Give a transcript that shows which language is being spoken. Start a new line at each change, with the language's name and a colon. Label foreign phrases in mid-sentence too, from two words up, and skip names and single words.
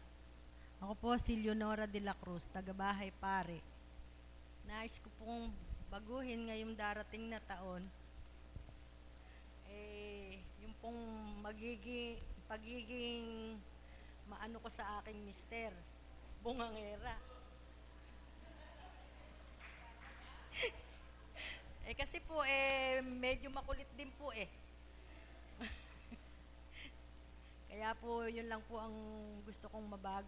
Filipino: Ako po si Leonora de la Cruz, taga-bahay Pare. Nais ko pong baguhin ngayong darating na taon. Yung pong pagiging maano ko sa aking mister, bungangera. Kasi po medyo makulit din po Kaya po, yun lang po ang gusto kong mabago.